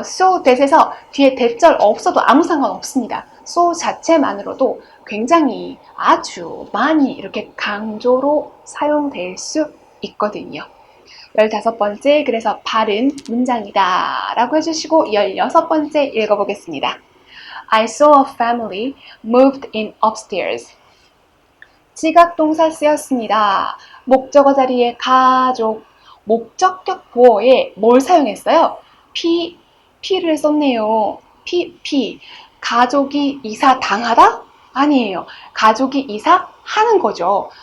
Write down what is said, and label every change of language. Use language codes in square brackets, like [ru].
[ko] so that에서 뒤에 대절 없어도 아무 상관없습니다. so 자체만으로도 굉장히, 아주, 많이 이렇게 강조로 사용될 수 있거든요. 15번째, 그래서 바른 문장이다 라고 해주시고 16번째 읽어보겠습니다. [en] I saw a family moved in upstairs. [ko] 지각동사 쓰였습니다. 목적어 자리에 가족, 목적격 보어에 뭘 사용했어요? P를 썼네요. P. 가족이 이사당하다? 아니에요. 가족이 이사하는 거죠.